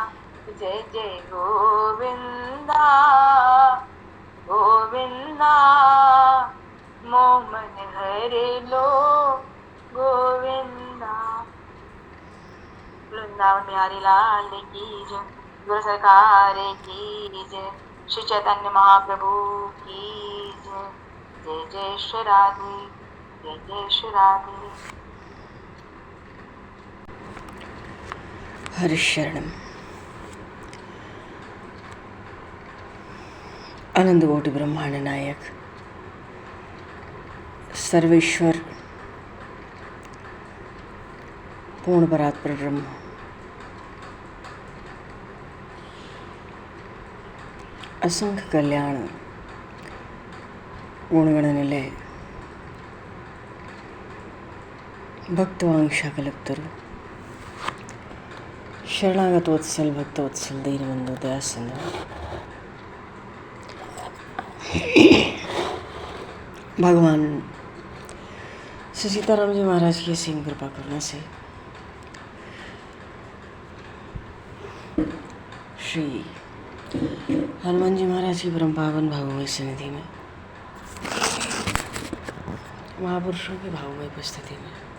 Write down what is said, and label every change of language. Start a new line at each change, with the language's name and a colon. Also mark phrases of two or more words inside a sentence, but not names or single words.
Hindi: जय जय गोविंदा गोविंदा मोमन हरे लो गोविंदा। वृंदावन बिहारी लाल की जय, गुरु सरकार की जय, श्री चैतन्य महाप्रभु की जय। जय जय श्री राधे, जय जय श्री राधे। हरिशरणम। अनंत कोटि ब्रह्मांड नायक सर्वेश्वर पूर्ण परात्पर ब्रह्म असंख्य कल्याण गुणगण निलय भक्तवांशा कल्पतरु शरणागत वत्सल भक्तवत्सल दीनबंधु दया सिंधु भगवान श्री सीताराम जी महाराज की असीम कृपा करने से श्री हनुमान जी महाराज की परम पावन भावमय सन्निधि में महापुरुषों की भावमय उपस्थिति में